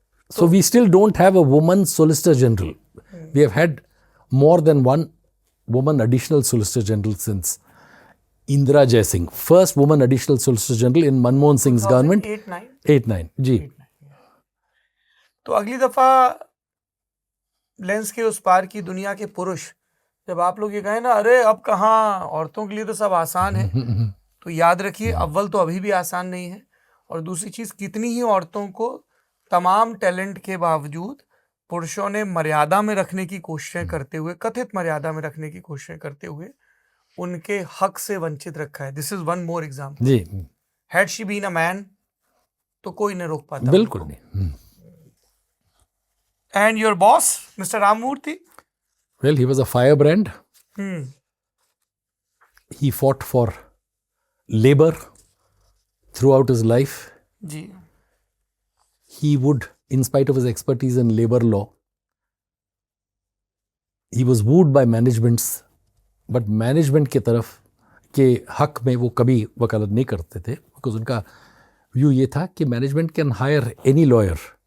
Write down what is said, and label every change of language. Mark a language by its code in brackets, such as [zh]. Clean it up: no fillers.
[en] So we still don't have a woman Solicitor General. We have had more than one woman additional Solicitor General since Indira Jaisingh. First woman additional Solicitor General in Manmohan Singh's government. 8-9. [hi] 8-9, जी. तो अगली दफा lens के उस पार की दुनिया के पुरुष जब आप लोग ये कहें ना, अरे अब कहाँ, औरतों के लिए तो सब आसान है, तो याद रखिए अव्वल तो अभी भी आसान नहीं है, और दूसरी चीज कितनी ही औरतों को तमाम टैलेंट के बावजूद पुरुषों ने मर्यादा में रखने की कोशिशें करते हुए, कथित मर्यादा में रखने की कोशिशें करते हुए उनके हक से वंचित रखा है। [en] This is one more example. [hi] Ji, [en] had she been a man [hi] तो कोई न रोक पाता। बिल्कुल नहीं। [en] And your boss mister Ramamurthy, Well, he was a firebrand. Hmm, He fought for labor throughout his life. [hi] Ji, [en] He would, in spite of his expertise in labor law, he was wooed by managements, but management [hi] के तरफ के हक में वो कभी वकालत नहीं करते थे, [en] because [hi] उनका व्यू ये था कि [en] Management can hire any lawyer.